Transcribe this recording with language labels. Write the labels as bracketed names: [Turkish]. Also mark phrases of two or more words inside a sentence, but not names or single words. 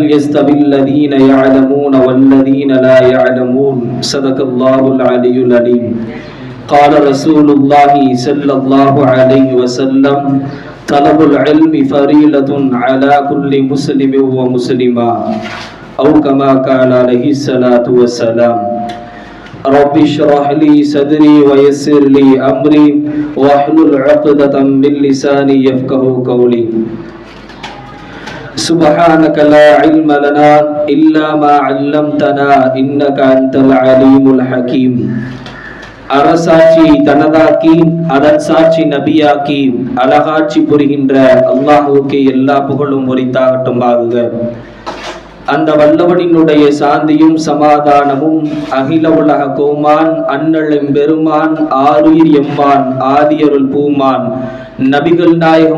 [Arabic] يستوي الذين يعلمون والذين لا يعلمون صدق الله العلي العليم قال رسول الله صلى الله عليه وسلم طلب العلم فريضة على كل مسلم ومسلمة أو كما قال عليه الصلاة والسلام رب اشرح لي صدري ويسر لي أمري واحلل عقدة من لساني يفقهوا قولي سبحانك لا علم لنا إلا ما علمتنا إنك أنت العليم الحكيم [Tamil] அரசாட்சி தனதாக்கி அதன் சாட்சி நபியாக்கி அழகாட்சி புரிகின்ற அல்லாஹுவுக்கு எல்லா புகழும் உரித்தாகட்டும் ஆகுக. அந்த வல்லவனினுடைய சாந்தியும் சமாதானமும் அகில உலக கோமான் அண்ணலும் பெருமான் ஆருயிர் எம்மான் ஆதியருள் பூமான் நபிகள் நாயகம்